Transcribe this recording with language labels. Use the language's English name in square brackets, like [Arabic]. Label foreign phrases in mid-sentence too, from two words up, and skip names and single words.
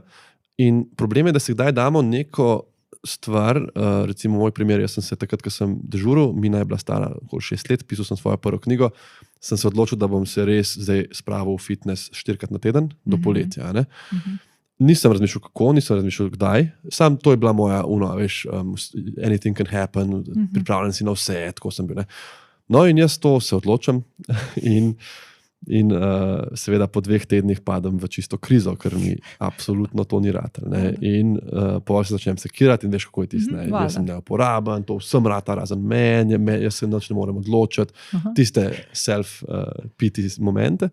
[Slovenian] In problem je, da se kdaj damo neko stvar, recimo moj primer, jaz sem se takrat, ko sem dežuril, Mina je bila stara okoli 6 let, pisal sem svojo prvo knjigo, sem se odločil, da bom se res zdaj spravil v fitness 4-krat na teden, do poletja. Ne. Nisem razmišljal kako, nisem razmišljal kdaj, sam to je bila moja veš, [English] anything can happen, [Slovenian] pripravljen si na vse, tako sem bil. Ne. No in jaz to se odločam in seveda po 2 tednih padem v čisto krizo, ker mi absolutno to ni ratelj. In potem se začnem sekirati in veš, kako je tisto. Jaz sem neuporaben, to vsem rata razen meni, jaz se nič ne morem odločiti, tiste self-pity momente.